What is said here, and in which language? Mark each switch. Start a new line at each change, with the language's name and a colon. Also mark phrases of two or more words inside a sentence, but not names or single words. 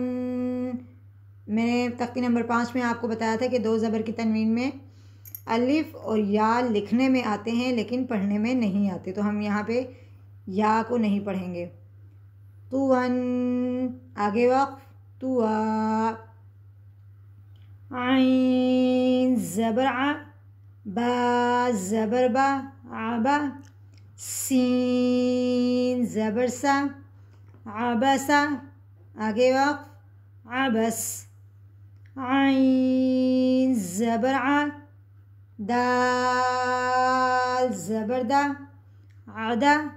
Urdu: میں نے تختی نمبر 5 میں آپ کو بتایا تھا کہ دو زبر کی تنوین میں الف اور یا لکھنے میں آتے ہیں لیکن پڑھنے میں نہیں آتے، تو ہم یہاں پہ یا کو نہیں پڑھیں گے۔ تو ون، آگے وقف، تو عین زبر ع، با زبر با، عبا، سین زبر سا، عبسا، آگے وقف، عبس، عین زبر ع، دال زبر دا، عدا،